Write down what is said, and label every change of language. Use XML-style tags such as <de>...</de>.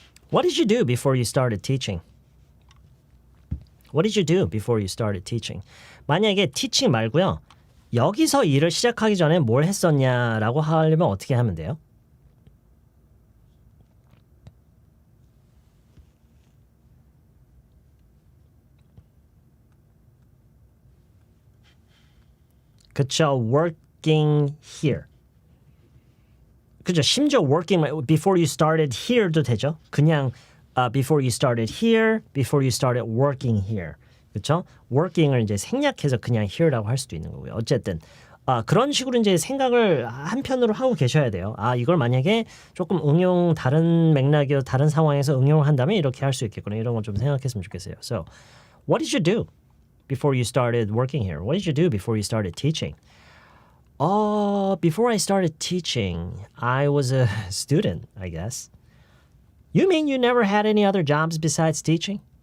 <en>What did you do before you started teaching? What did you do before you started teaching?</en> <ko>만약에 teaching 말고요. 여기서 일을 시작하기 전에 뭘 했었냐라고 하려면 어떻게 하면 돼요? 그쵸,</ko> <en>working here.</en> <ko>그죠, 심지어</ko> <en>working before you started here도 되죠.</en> <ko>그냥</ko> <en>before you started here, before you started working here.</en> <ko>그렇죠? working을 이제 생략해서 그냥 here라고 할 수도 있는 거고요. 어쨌든 그런 식으로 이제 생각을 한편으로 하고 계셔야 돼요. 이걸 만약에 조금 다른 맥락이어 다른 상황에서 응용을 한다면 이렇게 할 수 있겠구나. 이런 건 좀 생각했으면 좋겠어요.</ko> <en>So, what did you do before you started working here? What did you do before you started teaching? Before I started teaching, I was a student, I guess. You mean you never had any other jobs besides teaching?</en>